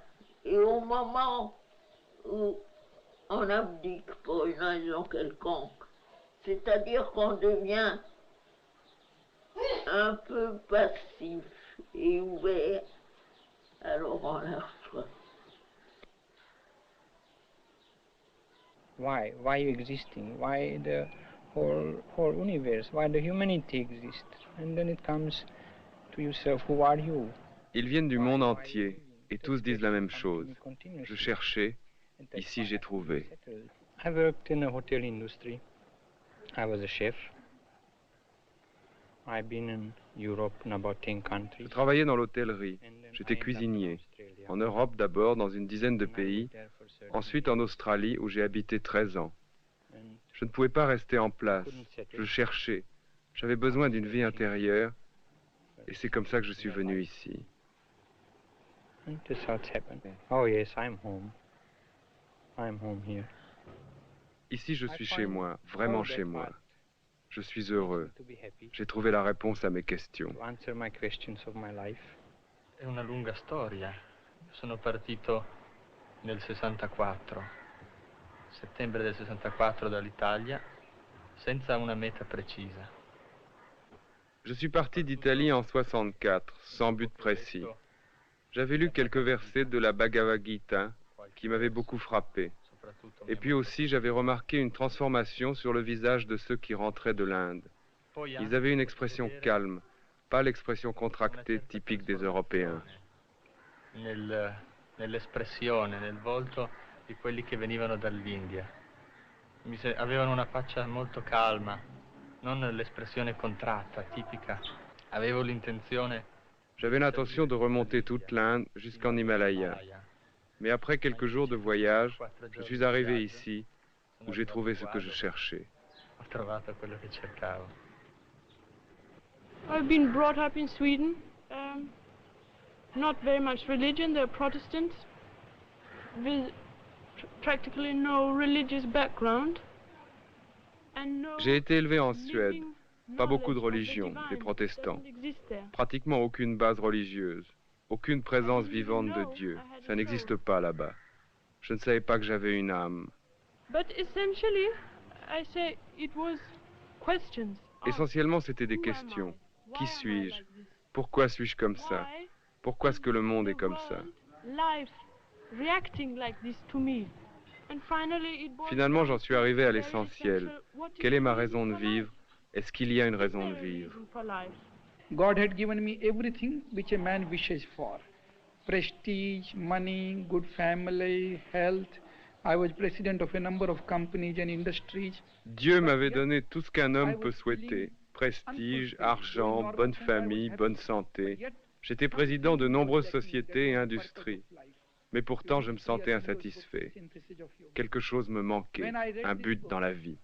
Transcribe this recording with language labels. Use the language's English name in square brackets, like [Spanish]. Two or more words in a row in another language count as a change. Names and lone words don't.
[French] Et au moment où on abdique pour une raison quelconque, c'est-à-dire qu'on devient un peu passif et ouvert, alors on la reçoit. [English] Why you existing? Why the whole universe? Why the humanity exists? And then it comes to yourself. Who are you? [French] Ils viennent du monde entier et tous disent la même chose. Je cherchais, ici j'ai trouvé. [English] I worked in a hotel industry. I was a chef. I've been in Europe in about 10 countries. [French] Je travaillais dans l'hôtellerie. J'étais cuisinier. En Europe d'abord, dans une dizaine de pays. Ensuite en Australie, où j'ai habité 13 ans. Je ne pouvais pas rester en place. Je cherchais. J'avais besoin d'une vie intérieure. Et c'est comme ça que je suis venu ici. [English] That's how it's happened. Oh yes, I'm home. I'm home here. [French] Ici, je suis chez moi, vraiment chez moi. Je suis heureux. J'ai trouvé la réponse à mes questions. [Italian] È una lunga storia. Sono partito nel 64, settembre del 64 dall'Italia, senza una meta precisa. [French] Je suis parti d'Italie en 64, sans but précis. J'avais lu quelques versets de la Bhagavad Gita qui m'avaient beaucoup frappé. Et puis aussi, j'avais remarqué une transformation sur le visage de ceux qui rentraient de l'Inde. Ils avaient une expression calme, pas l'expression contractée typique des Européens. [Italian] Nell'espressione, nel volto di quelli che venivano dall'India. Avevano una faccia molto calma, non l'espressione contratta, tipica. Avevo l'intenzione... [French] J'avais l'intention de remonter toute l'Inde jusqu'en Himalaya. Mais après quelques jours de voyage, je suis arrivé ici, où j'ai trouvé ce que je cherchais. [Italian] Ho trovato quello che cercavo. [English] I've been brought up in Sweden. Not very much religion, they're Protestants, with practically no religious background. [French] J'ai été élevé en Suède. Pas beaucoup de religion, des protestants. Pratiquement aucune base religieuse. Aucune présence vivante de Dieu. Ça n'existe pas là-bas. Je ne savais pas que j'avais une âme. Essentiellement, c'était des questions. Qui suis-je? Pourquoi suis-je comme ça? Pourquoi est-ce que le monde est comme ça? Finalement, j'en suis arrivé à l'essentiel. Quelle est ma raison de vivre? Est-ce qu'il y a une raison de vivre? [English] God had given me everything which a man wishes for. prestige, money, good family, health. I was president of a number of companies and industries. [French] Dieu m'avait donné tout ce qu'un homme peut souhaiter. Prestige, argent, bonne famille, bonne santé. J'étais président de nombreuses sociétés et industries. Mais pourtant, je me sentais insatisfait. Quelque chose me manquait, un but dans la vie.